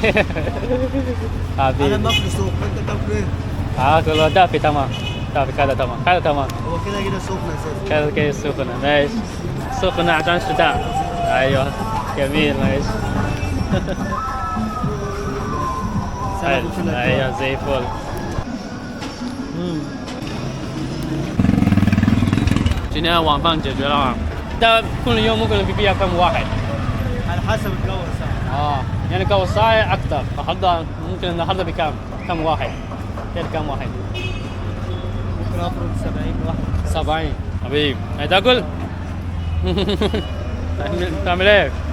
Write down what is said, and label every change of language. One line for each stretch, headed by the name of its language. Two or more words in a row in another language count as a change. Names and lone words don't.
Arabic: انا باكل سوق انت بتاكل ايه؟ كله دافي تمام دافي كده تمام هو كده سخنه اساسا كده سخنه ماشي سخنه عشان الشتاء ايوه جميل ماشي ايوه زي الفل.
Chinese: 今天晚饭解决了啊，但
Arabic: كل يوم ممكن بيبيع كم واحد؟ على حسب الجو ساعة. يعني جو ساعة أكثر، النهارده ممكن النهارده بكم؟ كم واحد؟ كم واحد؟ ممكن أفرض 70 واحد. 70 حبيبي، هتاكل؟ تعمل إيه؟